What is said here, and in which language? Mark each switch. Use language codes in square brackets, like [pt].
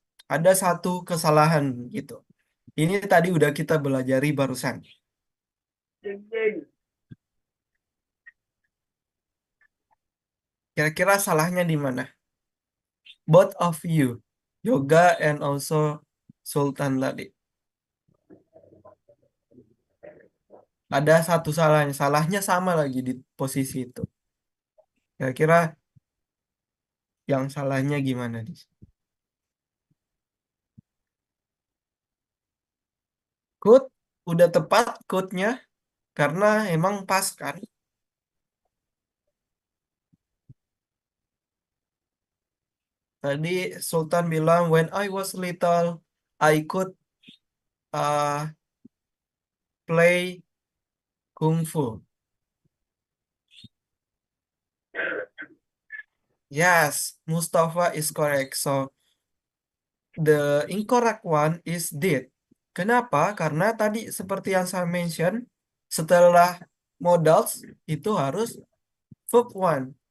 [id] Ada satu kesalahan gitu. Ini tadi udah kita belajari barusan. Kira-kira salahnya di mana? [en] Both of you, [id] Yoga and also Sultan tadi. Ada satu salahnya. Salahnya sama lagi di posisi itu. Kira-kira yang salahnya gimana di sini? Could udah tepat could-nya karena emang pas kan. Tadi Sultan bilang [en] when I was little I could play kungfu. Yes, Mustafa is correct. So the incorrect one is did. [id] Kenapa? Karena tadi seperti yang saya mention, setelah modals itu harus verb one.